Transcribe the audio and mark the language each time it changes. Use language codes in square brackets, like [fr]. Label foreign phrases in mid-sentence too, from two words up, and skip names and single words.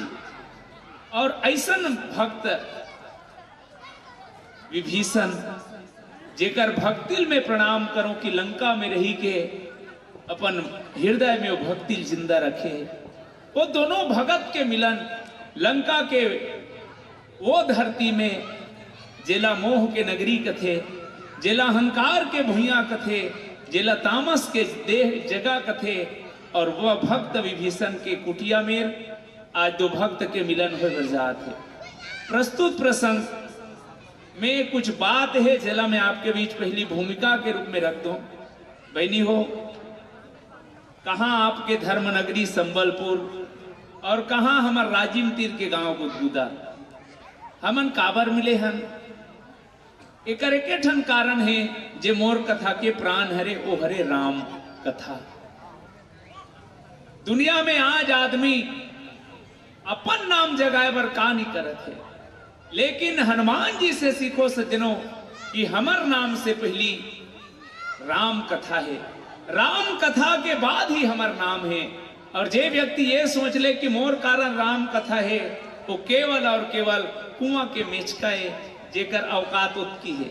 [hne] और ऐसा भक्त विभीषण जेकर भक्ति में प्रणाम करो कि लंका में रही के अपन हृदय में वो भक्ति जिंदा रखे। वो दोनों भगत के मिलन लंका के वो धरती में जेला मोह के नगरी कथे जेला अहंकार के भुइया कथे जेला तामस के देह जगह कथे और वह भक्त विभीषण के कुटिया में आज दो भक्त के मिलन हो जात है। प्रस्तुत प्रसंग में कुछ बात है जेला मैं आपके बीच पहली भूमिका के रूप में रख दूं। बहनी हो कहां आपके धर्म नगरी संबलपुर और कहां हमार राजिम तीर के गांव गुदगुदा हमन काबर मिले हन एकर एके ठन कारण है जे मोर कथा के प्राण हरे ओ हरे राम कथा। दुनिया में आज आदमी अपन नाम जगाए बर का नहीं करत है, लेकिन हनुमान जी से सीखो सज्जनों कि हमर नाम से पहली राम कथा है, राम कथा के बाद ही हमर नाम है। और जे व्यक्ति ये सोच ले कि मोर कारण राम कथा है, वो केवल और केवल कुआं के मेचकाए जेकर अवकात उत्की है।